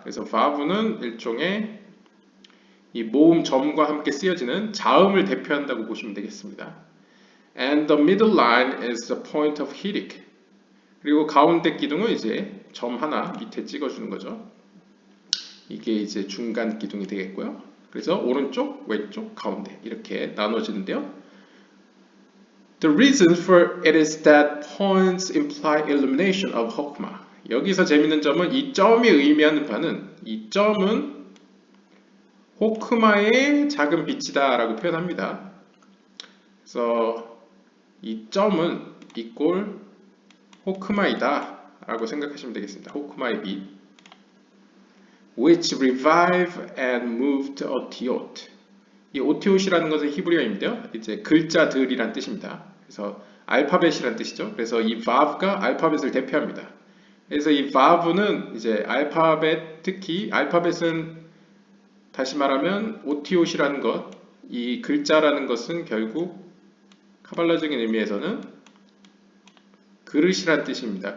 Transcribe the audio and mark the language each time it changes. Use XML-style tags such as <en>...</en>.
<ko>그래서 바브는 일종의 이 모음 점과 함께 쓰여지는 자음을 대표한다고 보시면 되겠습니다.</ko> <en>And the middle line is the point of hirik.</en> <ko>그리고 가운데 기둥은 이제 점 하나 밑에 찍어주는 거죠. 이게 이제 중간 기둥이 되겠고요. 그래서 오른쪽, 왼쪽, 가운데 이렇게 나눠지는데요.</ko> <en>The reason for it is that points imply illumination of hokmah.</en> <ko>여기서 재밌는 점은 이 점이 의미하는 바는 이 점은 호크마의 작은 빛이다 라고 표현합니다. 그래서 이 점은 이꼴 호크마이다 라고 생각하시면 되겠습니다. 호크마의 빛.</ko> <en>Which revive and moved otiot.</en> <ko>이 otiot이라는 것은 히브리어인데요. 이제 글자들이란 뜻입니다. 그래서 알파벳이란 뜻이죠. 그래서 이 vav가 알파벳을 대표합니다. 그래서 이 vav는 이제 알파벳, 특히 알파벳은 다시 말하면 otiot이라는 것, 이 글자라는 것은 결국 카발라적인 의미에서는 그릇이란 뜻입니다.</ko>